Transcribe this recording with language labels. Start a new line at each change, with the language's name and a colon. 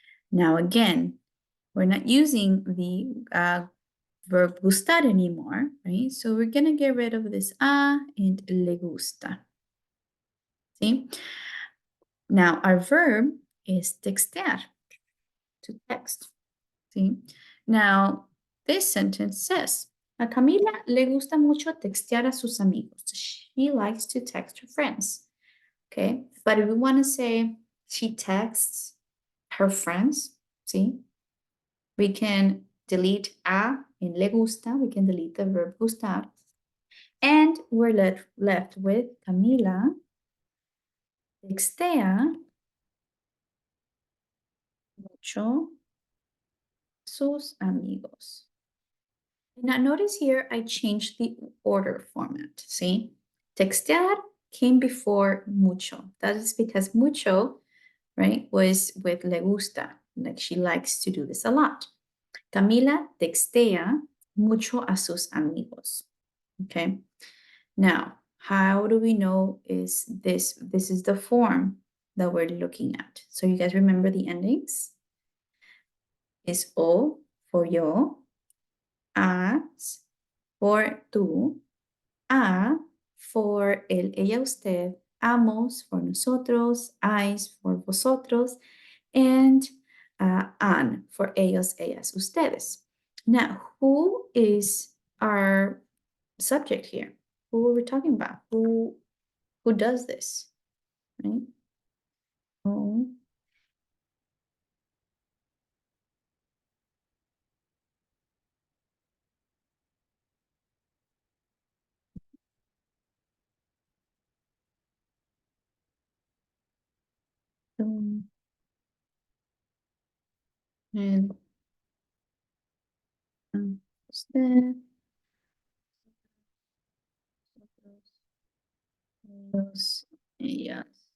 English: Now, again, we're not using the verb gustar anymore, right? So we're going to get rid of this a and le gusta. See? Now, our verb is textear, to text. See? Now, this sentence says,
Spanish: a Camila le gusta mucho textear a sus amigos.
English: She likes to text her friends. Okay? But if we want to say she texts her friends, see? We can delete a in le gusta. We can delete the verb gustar. And we're left with Camila
Spanish: textea mucho sus amigos.
English: Now notice here I changed the order format, see? Textear came before mucho. That is because mucho, right, was with le gusta, like she likes to do this a lot.
Spanish: Camila textea mucho a sus amigos,
English: okay? Now, how do we know is this is the form that we're looking at? So you guys remember the endings? Is o for yo, as for tú, a for él, ella, usted, amos for nosotros, ais for vosotros, and an for ellos, ellas, ustedes. Now, who is our subject here? Who are we talking about? Who does this? Right?
Spanish: Oh, tú, él, usted, nosotros, ellos, ellas.